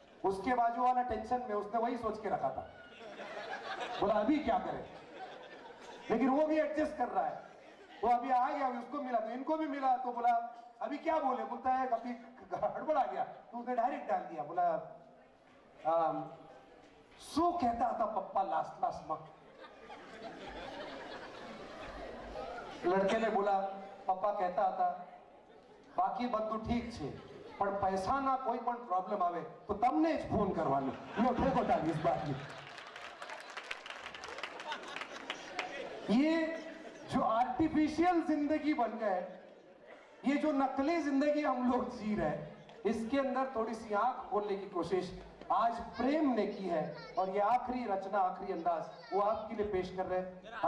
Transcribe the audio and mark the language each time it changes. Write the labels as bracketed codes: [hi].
[hi] उसके बाजू वाला टेंशन में उसने वही सोच के रखा था, बोला अभी क्या करें, लेकिन वो भी एडजस्ट कर रहा है। वो अभी आ गया, उसको मिला तो इनको भी मिला, तो बोला अभी क्या बोले, बोलता है अभी गड़बड़ आ गया तो उसने डायरेक्ट डाल दिया, बोला सो कहता था पप्पा लास्ट लास्ट में। लड़के ने बोला पप्पा कहता था बाकी [gu] બધું ઠીક છે પણ પૈસાના કોઈ પણ પ્રોબ્લેમ આવે તો તમને જ ફોન કરવાનો। લો ઠેકો ટાળી [hi] इस बात में। ये जो आर्टिफिशियल जिंदगी बन गए, ये जो नकली जिंदगी हम लोग जी रहे हैं, इसके अंदर थोड़ी सी आंख खोलने की कोशिश आज प्रेम ने की है और ये आखिरी रचना, आखिरी अंदाज वो आपके लिए पेश कर रहे हैं।